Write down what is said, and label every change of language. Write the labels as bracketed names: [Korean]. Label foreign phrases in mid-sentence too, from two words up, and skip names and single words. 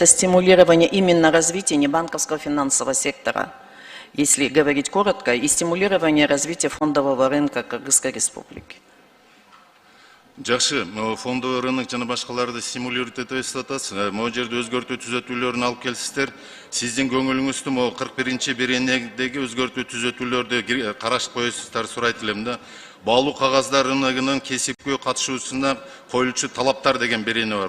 [Russian] стимулирование именно развития небанковского финансового сектора, если говорить коротко, и стимулирование развития фондового рынка Кыргызской Республики. [Kyrgyz] Жакшы, [Russian] фондовый рынок [Kyrgyz] жана башкаларды стимулировать этебиз деп атасыз. Могу жерде өзгөртүү түзөтүүлөрүн алып келсиздер. Сиздин көңүлүңүздү могу 41-чи беренедеги өзгөртүү түзөтүүлөрдү карашып коесуздар сурайт элем да. Баалуу кагаздар рыногунун кесипкөй катышуусуна коюлчу талаптар деген берене бар.